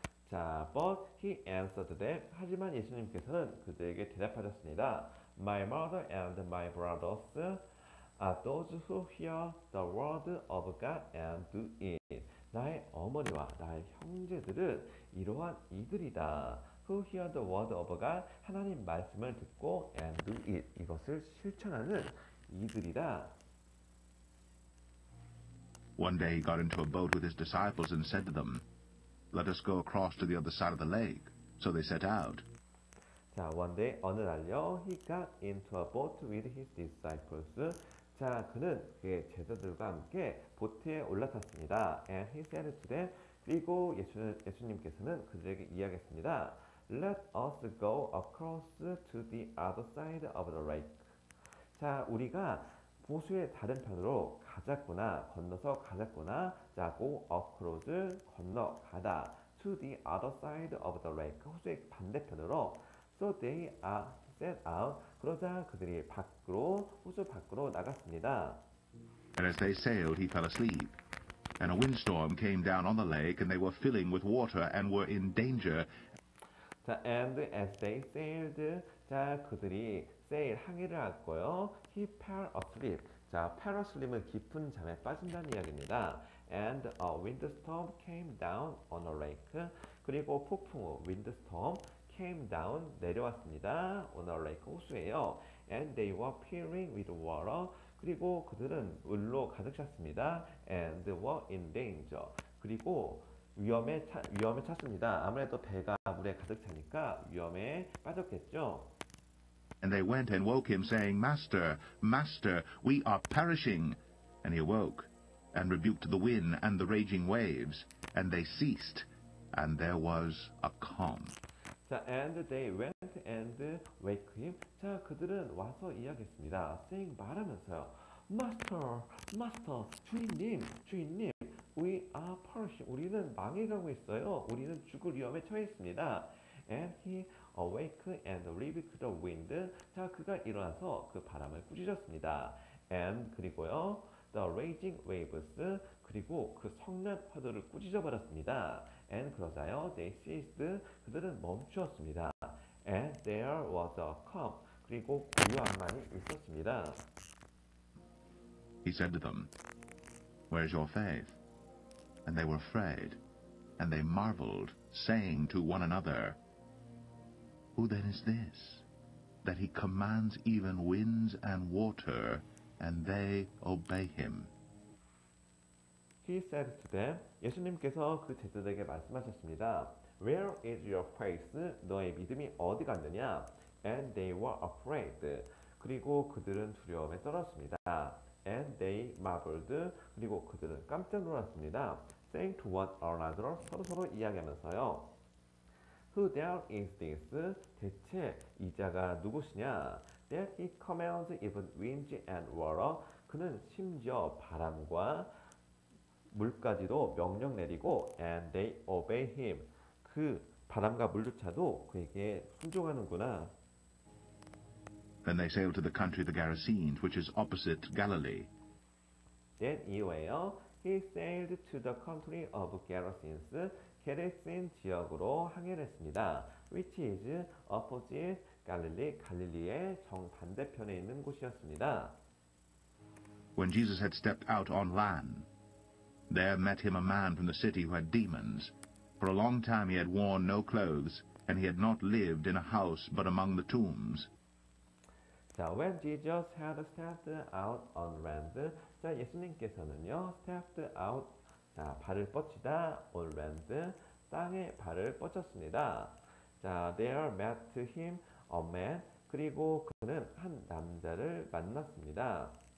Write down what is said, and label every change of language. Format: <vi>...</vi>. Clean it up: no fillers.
<en>자, but he answered them.</en> <ko>하지만 예수님께서는 그들에게 대답하셨습니다.</ko> <en>My mother and my brothers are those who hear the word of God and do it.</en> <ko>나의 어머니와 나의 형제들은 이러한 이들이다.</ko> <en>Who hear the word of God,</en> <ko>하나님 말씀을 듣고</ko> <en>and do it,</en> <ko>이것을 실천하는 이들이다.</ko> <en>One day he got into a boat with his disciples and said to them, Let us go across to the other side of the lake. So they set out. 자, one day</en> <ko>어느 날요,</ko> <en>he got into a boat with his disciples.</en> <ko>자, 그는 그의 제자들과 함께 보트에 올라탔습니다.</ko> <en>And he said to them,</en> <ko>그리고 예수님께서는 그들에게 이야기했습니다.</ko> <en>Let us go across to the other side of the lake.</en> <ko>자, 우리가 호수의 다른 편으로 건너서 가자꾸나.</ko> <en>자, go across,</en> <ko>건너가다.</ko> <en>To the other side of the lake.</en> <ko>호수의 반대편으로.</ko> <en>So they set out.</en> <ko>그러자 그들이 호수 밖으로 나갔습니다.</ko> <en>And as they sailed, he fell asleep. And a windstorm came down on the lake, and they were filling with water and were in danger. 자, and as they sailed,</en> <ko>자, 그들이 항해를 했고요.</ko> <en>He fell asleep.</en> <ko>자,</ko> <en>fell asleep</en> <ko>은 깊은 잠에 빠진다는 이야기입니다.</ko> <en>And a windstorm came down on a lake.</en> <ko>그리고 폭풍우, windstorm,</ko> <en>came down,</en> <ko>내려왔습니다.</ko> <en>on a lake,</en> <ko>호수예요.</ko> <en>And they were filling with water.</en> <ko>그리고 그들은 물로 가득 찼습니다.</ko> <en>And were in danger.</en> <ko>그리고 위험에 찼습니다. 아무래도 배가 물에 가득 차니까 위험에 빠졌겠죠.</ko> <en>And they went and woke him, saying, Master, Master, we are perishing. And he awoke, and rebuked the wind and the raging waves, and they ceased, and there was a calm. 자, and they went and wake him.</en> <ko>자, 그들은 와서 이야기했습니다.</ko> <en>saying,</en> <ko>말하면서요.</ko> <en>Master, Master,</en> <ko>주인님,</ko> <en>we are perishing.</en> <ko>우리는 망해가고 있어요. 우리는 죽을 위험에 처해 있습니다.</ko> <en>And he awake and rebuked the wind.</en> <ko>자, 그가 일어나서 그 바람을 꾸짖었습니다.</ko> <en>And</en> <ko>그리고요,</ko> <en>the raging waves.</en> <ko>그리고 그 성난 파도를 꾸짖어 버렸습니다.</ko> <en>And</en> <ko>그러자요,</ko> <en>they ceased.</en> <ko>그들은 멈추었습니다.</ko> <en>And there was a calm.</en> <ko>그리고 고요함만이 있었습니다.</ko> <en>He said to them, Where's your faith? And they were afraid, and they marveled, saying to one another, Who then is this, that he commands even winds and water, and they obey him? He said to them,</en> <ko>예수님께서 그 제자들에게 말씀하셨습니다.</ko> <en>Where is your faith?</en> <ko>너의 믿음이 어디 갔느냐?</ko> <en>And they were afraid.</en> <ko>그리고 그들은 두려움에 떨었습니다.</ko> <en>And they marveled.</en> <ko>그리고 그들은 깜짝 놀랐습니다.</ko> <en>Saying to one another,</en> <ko>서로 이야기하면서요.</ko> <en>Who there is this?</en> <ko>대체 이 자가 누구시냐?</ko> <en>That he commands even winds and water.</en> <ko>그는 심지어 바람과 물까지도 명령 내리고</ko> <en>and they obey him.</en> <ko>그 바람과 물조차도 그에게 순종하는구나.</ko> <en>Then they sailed to the country of the Gerasenes, which is opposite Galilee. Then</en> <ko>이후에요.</ko> <en>He sailed to the country of Gerasenes.</en> <ko>게레센 지역으로 항해를 했습니다.</ko> <en>Which is opposite Galilee.</en> <ko>갈릴리의 정반대편에 있는 곳이었습니다.</ko> <en>When Jesus had stepped out on land, there met him a man from the city who had demons. For a long time he had worn no clothes, and he had not lived in a house but among the tombs. 자, when Jesus had stepped out on land.</en> <ko>자, 예수님께서는요,</ko> <en>stepped out,</en> <ko>자, 발을 뻗치다,</ko> <en>on land,</en> <ko>땅에 발을 뻗쳤습니다.</ko> <en>자, there met him a man.</en> <ko>그리고 그는 한 남자를 만났습니다.</ko>